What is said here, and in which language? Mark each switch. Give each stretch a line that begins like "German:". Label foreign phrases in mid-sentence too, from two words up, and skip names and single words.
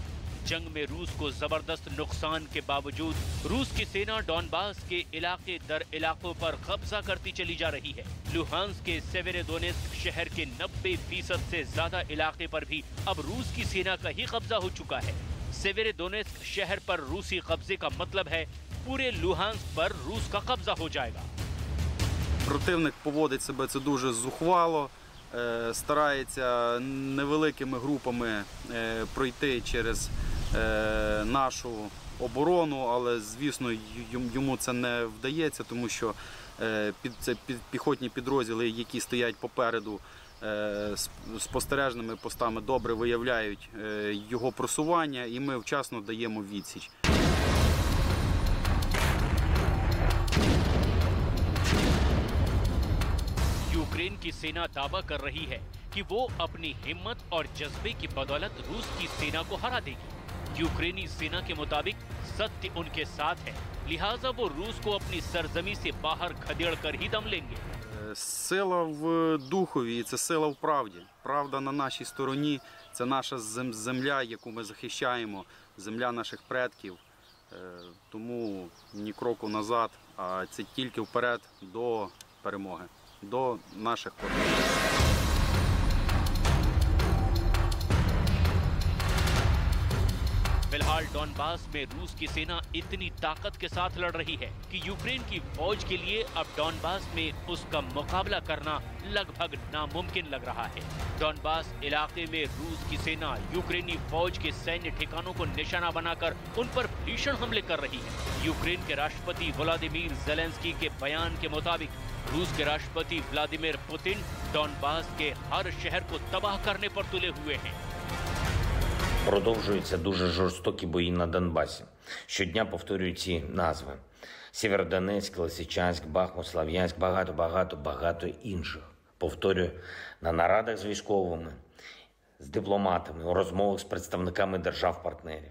Hindi: जंग में रूस को जबरदस्त नुकसान के बावजूद रूस की सेना डॉनबास के इलाके दर इलाकों पर कब्जा करती चली जा रही है। लुहांस्क के सेवेरोडोनेत्स्क शहर के 90% से ज्यादा इलाके पर भी अब रूस की सेना का ही कब्जा हो चुका है। सेवेरोडोनेत्स्क शहर पर रूसी कब्जे का मतलब है पूरे लुहांस्क पर रूस का कब्जा हो जाएगा।
Ukrainian: Противник поводить себе це дуже зухвало, старається невеликими групами пройти через нашу оборону, але, звісно, йому це не вдається, тому що це піхотні підрозділи, які стоять попереду спостережними постами, добре виявляють його просування, і ми вчасно даємо відсіч.
Hindi: यूक्रेन की सेना दावा कर रही है कि वो अपनी हिम्मत और जज्बे की बदौलत रूस की सेना को हरा देगी। यूक्रेनी सेना के मुताबिक सत्य उनके साथ है, लिहाजा वो रूस को अपनी सरजमी से बाहर खदेड़ कर ही दम लेंगे।
Ukrainian: Сила в духові, це сила в правді. Правда на нашій стороні, це наша земля, яку ми захищаємо, земля наших предків. Тому ні кроку назад, а це тільки вперед до перемоги, до наших перемог.
Hindi: फिलहाल डॉनबास में रूस की सेना इतनी ताकत के साथ लड़ रही है कि यूक्रेन की फौज के लिए अब डॉनबास में उसका मुकाबला करना लगभग नामुमकिन लग रहा है। डॉनबास इलाके में रूस की सेना यूक्रेनी फौज के सैन्य ठिकानों को निशाना बनाकर उन पर भीषण हमले कर रही है। यूक्रेन के राष्ट्रपति व्लादिमीर जेलेंस्की के बयान के मुताबिक रूस के राष्ट्रपति व्लादिमीर पुतिन डॉनबास के हर शहर को तबाह करने पर तुले हुए हैं।
Ukrainian: Продовжуються дуже жорстокі бої на Донбасі. Щодня повторюю ці назви. Сєвєродонецьк, Лисичанськ, Бахмут, Слов'янськ, багато інших. Повторюю на нарадах з військовими, з дипломатами, у розмовах з представниками держав-партнерів.